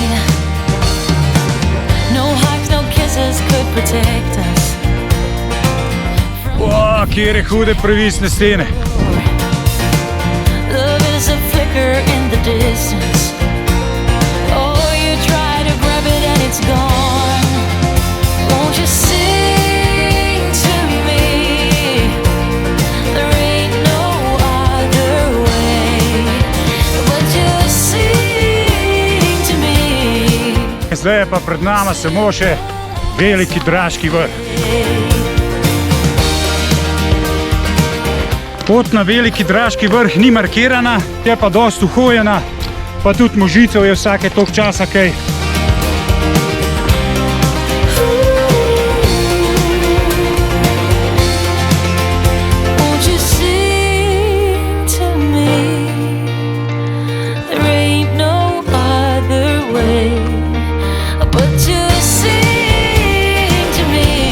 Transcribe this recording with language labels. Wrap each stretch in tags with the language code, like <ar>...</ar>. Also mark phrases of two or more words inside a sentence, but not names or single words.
<en>No hugs, no kisses could protect us.</en> <sl>Wow, kjere hude previsne stene.</sl> <en>Love is a flicker in the distance. Oh, you try to grab it and it's gone. Won't you sing to me? There ain't no other way but to sing to me.</en> <sl>Zdaj je pa pred nama samo še veliki Draški vrh. Pot na veliki Draški vrh ni markirana, je pa dosti uhojena, pa tudi možicev je vsake toliko časa kaj.</sl> <en>Won't you sing to me? There ain't no other way but to sing to me.</en>